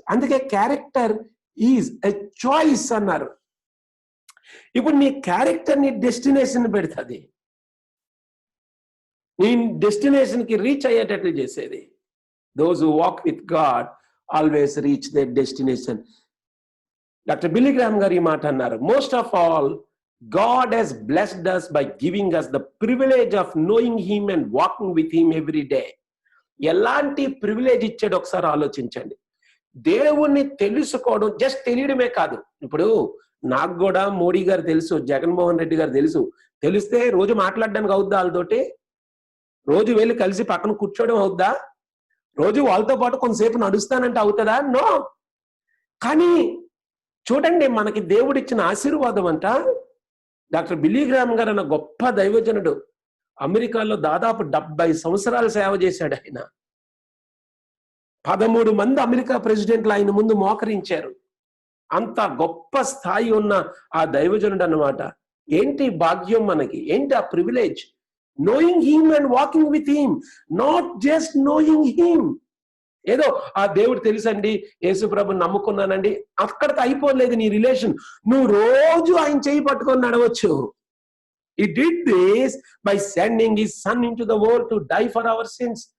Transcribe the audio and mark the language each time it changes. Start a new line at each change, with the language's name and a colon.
Telugu: అందుకే
English: character is a choice
Telugu: అన్నారు. ఇప్పుడు నీ క్యారెక్టర్ నీ డెస్టినేషన్ పెడుతుంది, నీ డెస్టినేషన్ కి రీచ్ అయ్యేటట్లు చేసేది.
English: Those who walk with God always reach their destination. Doctor Billy Graham
Telugu: గారు ఈ మాట అన్నారు,
English: Most of all God has blessed us by giving us the privilege of knowing him and walking with him every day.
Telugu: ఎలాంటి privilege ఇచ్చాడు ఒకసారి ఆలోచించండి. దేవుణ్ణి తెలుసుకోవడం జస్ట్ తెలియడమే కాదు. ఇప్పుడు నాకు కూడా మోడీ గారు తెలుసు, జగన్మోహన్ రెడ్డి గారు తెలుసు. తెలిస్తే రోజు మాట్లాడడానికి అవుద్దా? వాళ్ళతోటి రోజు వెళ్ళి కలిసి పక్కన కూర్చోవడం అవుద్దా? రోజు వాళ్ళతో పాటు కొంతసేపు నడుస్తానంటే అవుతుందా? నో. కానీ చూడండి, మనకి దేవుడిచ్చిన ఆశీర్వాదం అంట. డాక్టర్ బిల్లీ గ్రామ్ గారు అన్న గొప్ప దైవజనుడు అమెరికాలో దాదాపు 70 సంవత్సరాలు సేవ చేశాడు. ఆయన 13 మంది అమెరికా ప్రెసిడెంట్లు ఆయన ముందు మోకరించారు. అంత గొప్ప స్థాయి ఉన్న ఆ దైవజనుడు అన్నమాట. ఏంటి భాగ్యం మనకి? ఏంటి ఆ privilege?
English: Knowing him and walking with him, not just knowing him.
Telugu: ఏదో ఆ దేవుడు తెలుసండి, యేసు ప్రభుని నమ్ముకున్నానండి, అక్కడికి అయిపోలేదు నీ రిలేషన్. నువ్వు రోజు ఆయన చేయి పట్టుకొని నడవచ్చు.
English: He did this by sending his son into the world to die for our sins.